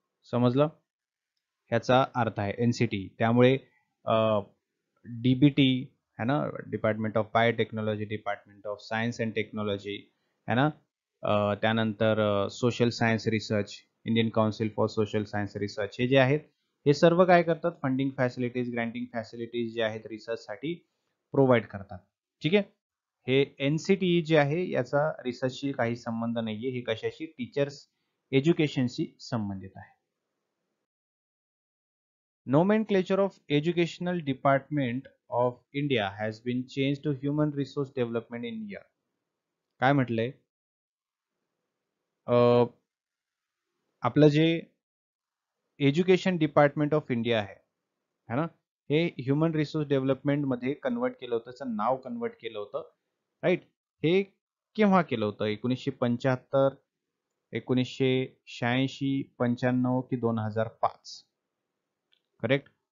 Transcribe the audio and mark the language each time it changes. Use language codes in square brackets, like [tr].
[mr] समजलं? ह्याचा अर्थ आहे एनसीटी. त्यामुळे डीबीटी है ना, department of biotechnology, department of science and technology है ना, त्यानंतर social science research, Indian council for social science research, हे जे आहेत हे सर्व काय करतात? फंडिंग फॅसिलिटीज, ग्रँटिंग फॅसिलिटीज जे आहेत रिसर्चसाठी प्रोव्हाइड करतात. ठीक आहे. हे एनसीटी जे आहे याचा रिसर्चशी काही संबंध नाहीये, हे कशाशी? टीचर्स एज्युकेशनशी संबंधित आहे. [en] Nomenclature of Educational Department of India has been changed to Human Resource Development in year. [mr] काय म्हटलंय? आपलं जे एज्युकेशन डिपार्टमेंट ऑफ इंडिया आहे है ना, हे ह्युमन रिसोर्स डेव्हलपमेंट मध्ये कन्वर्ट केलं होतं, त्याचं नाव कन्वर्ट केलं होतं. राईट. हे केव्हा केलं होतं? 1975, 1986, 95 की 2005? करेक्ट.